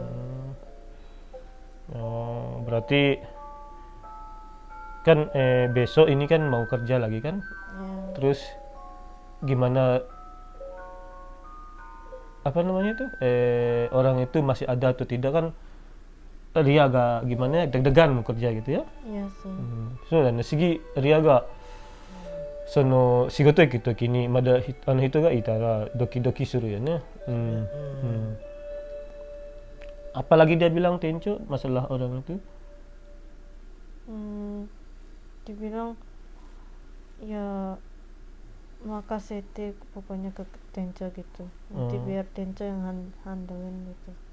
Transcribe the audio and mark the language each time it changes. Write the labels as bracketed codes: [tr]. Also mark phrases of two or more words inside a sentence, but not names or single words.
[id] Berarti kan besok ini kan mau kerja lagi kan. Terus gimana apa namanya itu orang itu masih ada atau tidak kan, Ria agak gimana ya, deg-degan mau kerja gitu ya. Iya sih. [ja] そうだね、次Riaがその仕事行くときにまだあの人がいたらドキドキするよね。 [id] Apalagi dia bilang Tenco masalah orang itu? Dibilang ya makasih pokoknya ke Tenco gitu. Nanti biar Tenco yang handlein gitu.